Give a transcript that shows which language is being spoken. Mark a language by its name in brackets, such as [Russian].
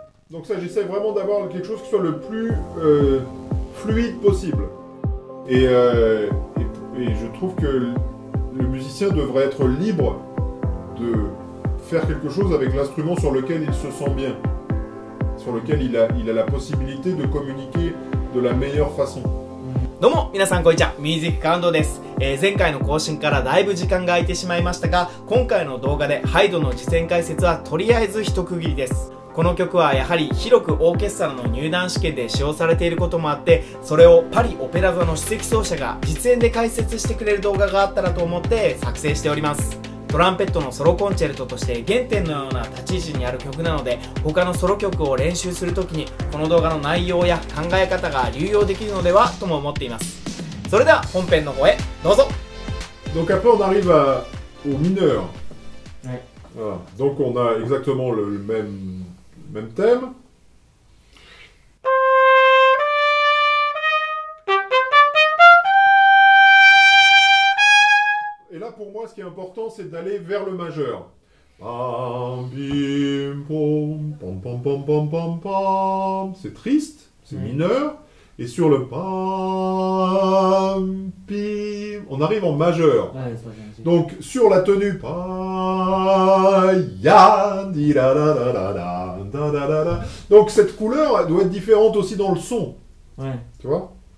[French] Donc ça, j'essaie vraiment d'avoir quelque chose qui soit le plus fluide possible. Et je trouve que le musicien devrait être libre de faire quelque chose avec l'instrument sur lequel il se sent bien, sur lequel il a la possibilité de communiquer de la meilleure façon. [Japanese] どうも皆さんこんにちは、ミュージックカウントです。前回の更新からだいぶ時間が空いてしまいましたが、今回の動画でハイドの実践解説はとりあえず一区切りです。この曲はやはり広くオーケストラの入団試験で使用されていることもあって、それをパリオペラ座の首席奏者が実演で解説してくれる動画があったらと思って作成しております。トランペットのソロコンチェルトとして原点のような立ち位置にある曲なので、他のソロ曲を練習するときにこの動画の内容や考え方が流用できるのではとも思っています。それでは本編の方へどうぞ。 [French] Donc après on arrive au mineur. Ouais. Voilà. Donc on a exactement le même thème. Et là pour moi ce qui est important c'est d'aller vers le majeur. Pam, bim, pom, pom, pom, pom, pom, pom, pom. C'est triste, c'est mineur. Et sur le pam, pim, on arrive en majeur. Donc sur la tenue pa, ya, di, da, da, da, da, da, da, da, da, da. Donc cette couleur elle doit être différente aussi dans le son. Ouais. Tu vois?